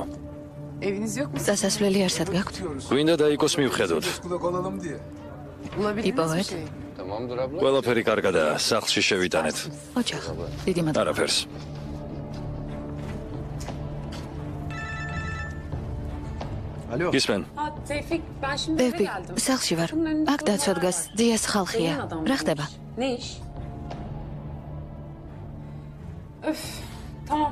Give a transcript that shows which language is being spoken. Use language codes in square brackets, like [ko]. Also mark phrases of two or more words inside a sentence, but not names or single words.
[tr] Eviniz yok mu? [ka] Დასასვლელი არსად გაქვთ? გვინდა დაიკოს მივხედოთ. [tr] Kulak olalım diye. Bulabildiniz İpovet. mi şeyi? Tamamdır abla. [ka] ყველაფერი კარგადაა, სახლში შევიტანეთ. ოჯახ. დიდი მადლობა. არაფერს. [tr] Alo. [ka] გისმენ? [tr] Ha Tevfik, ben şimdi eve [ka] ბები, [tr] geldim. [ka] სახლში ვარ. [tr] Bunun önünde [ka] აქ დაცვა [tr] durumlar [ka] დგას, [tr] var. [ka] დიას ხალხია. [tr] Zengin adam [ka] რა [tr] bulmuş. [ka] ხდება? [tr] Ne iş? Öf, tamam.